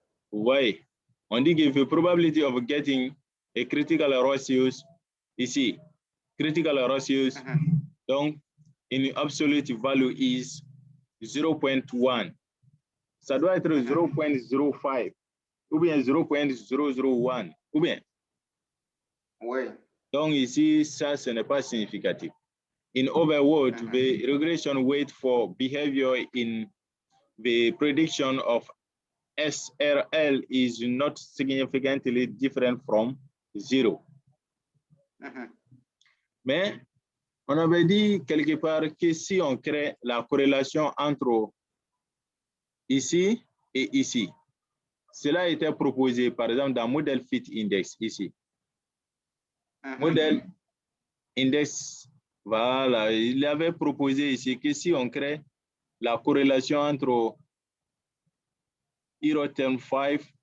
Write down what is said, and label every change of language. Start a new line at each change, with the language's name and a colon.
French: Oui, on dit que
English: the probability of getting a critical ratios ici, critical ratios, donc in absolute value is 0.1.
French: Ça doit être 0.05 ou bien 0.001 ou bien. Oui. Donc ici, ça, ce n'est pas significatif.
English: In other words, the regression weight for behavior in the prediction of SRL is not significantly different from 0.
French: Mais on avait dit quelque part que si on crée la corrélation entre ici et ici, cela a été proposé par exemple dans Model Fit Index ici. Model Index, voilà, il avait proposé ici que si on crée la corrélation entre Term 5,